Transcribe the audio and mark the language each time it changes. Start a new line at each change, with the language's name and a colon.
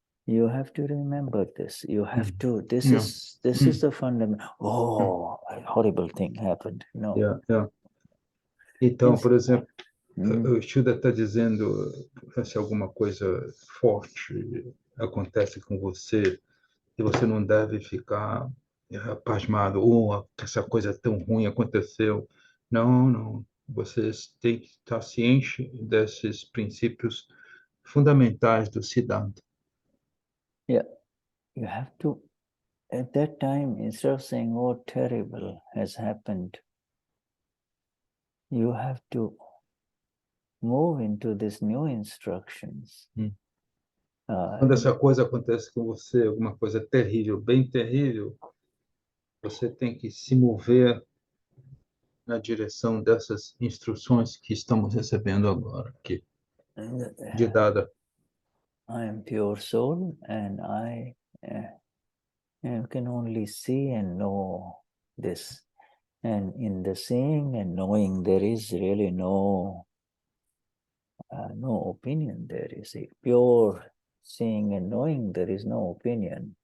English: You have to remember this. You have to. This Yeah. is the fundamental. Oh, a horrible thing happened. No.
Portuguese: Então, por exemplo, Mm. o Shuddha está dizendo se alguma coisa forte acontece com você e você não deve ficar pasmado, essa coisa tão ruim aconteceu. Não. Você tem que estar ciente desses princípios fundamentais do Siddhanta.
English: Yeah, you have to. At that time, instead of saying, "Oh, terrible has happened," you have to move into these new instructions.
Portuguese: Quando essa coisa acontece com você, alguma coisa terrível, bem terrível, você tem que se mover na direção dessas instruções que estamos recebendo agora aqui, de dada.
English: I am pure soul, and I can only see and know this. And in the seeing and knowing, there is really no opinion. There is a pure seeing and knowing. There is no opinion.